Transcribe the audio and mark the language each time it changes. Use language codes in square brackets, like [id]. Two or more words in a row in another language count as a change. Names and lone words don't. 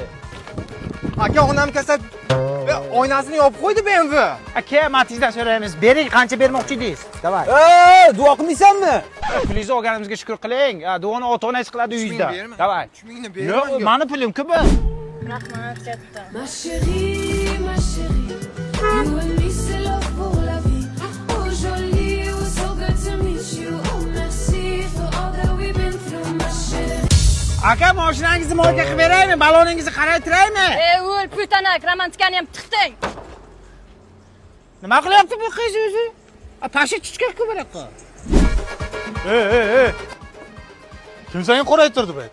[uz] Aka onam kasal oynasini yopib qo'ydi BMW. Aka, Matizdan so'raymiz. Bering, qancha bermoqchi edingiz? Davay. Duo qilmaysanmi? Pulingizni olganimizga shukr qiling. Duoni ota-onangiz qiladi uyingizda. Davay. 3000 ni Yo'q, beraman. meni pulim ko'p. Rahmat katta. [fr] Ma chérie, [en] you and me [fr] c'est love pour la vie. Oh jolie, [en] it was so good to meet you. Oh merci for all that we've been through, [fr] ma chérie. [uz] Aka, mashinangizni molga qilib beraymi? Baloningizni qaraytiraymi? O'l, putanak, romantikani ham tiqding. Nima qilyapti bu qiz o'zi? Pashi tushgan-ku bu yoqqa. Kim seni qoraytirdi bu?